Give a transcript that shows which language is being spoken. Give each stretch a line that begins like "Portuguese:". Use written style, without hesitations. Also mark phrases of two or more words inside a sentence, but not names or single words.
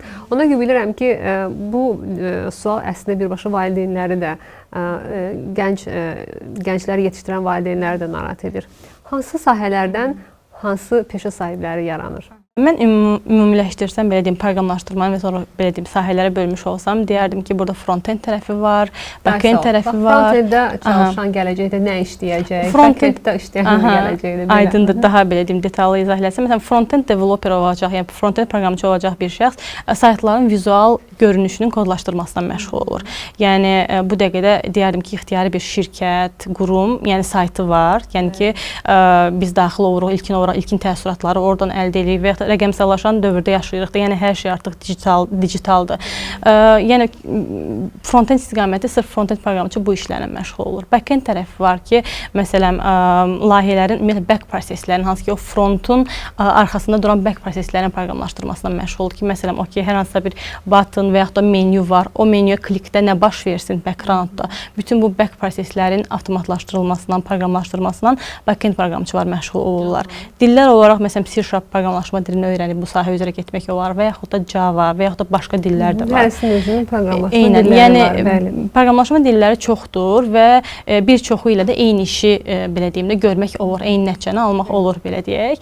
Azerbaijani: Ona görə bilirəm ki, bu sual əslində birbaşa valideynləri də, gəncləri yetişdirən valideynləri də narahat edir. Hansı sahələrdən hansı peşə sahibləri yaranır? Mən ümumiləşdirsəm, belə deyim, proqramlaşdırmanı və sonra belə deyim, sahələrə bölmüş olsam, deyərdim ki, burada front-end tərəfi var, back-end tərəfi var. Front-enddə çalışan gələcəkdə nə işləyəcək? Back-enddə işləyən gələcəkdə belə. Aydındır, daha belə deyim, detallı izah eləsəm. Məsələn,
English: front-end developer
Azerbaijani: olacaq, yəni front-end proqramçı olacaq bir şəxs saytların vizual görünüşünün kodlaşdırmasına məşğul olur. Yəni bu dəqiqədə deyərdim ki, ixtiyari bir şirkət, qurum, yəni saytı var. Yəni ki, biz daxil oluruq, ilkin təəssüratları oradan əldə edirik və rəqəmsallaşan dövrdə yaşayırıq da, yəni hər şey artıq digitaldır. Yəni front-end istiqaməti sırf front-end proqramçı bu işlərlə məşğul olur. Back-end tərəfi var ki, məsələn, layihələrin, ümumiyyətlə back proseslərin, hansı ki, o frontun arxasında duran back proseslərin proqramlaşdırmasına məşğuldur ki, məsələn, hər hansısa bir button və yaxud da menyu var, o menyuya klikdə nə baş versin backgroundda, bütün bu back proseslərin avtomatlaşdırılmasından, proqramlaşdırmasından back-end proqramçılar məşğul olurlar. Dillər olaraq, məsələn, C# proqramlaşma dilini öyrənib bu sahə üzrə getmək olar və yaxud da Java və yaxud da başqa dillər də var. Hərəsinin özünün proqramlaşma dilləri var. Yəni proqramlaşma dilləri çoxdur və bir çoxu ilə də eyni işi belə deyim də görmək olur, eyni nəticəni almaq olur belə deyək.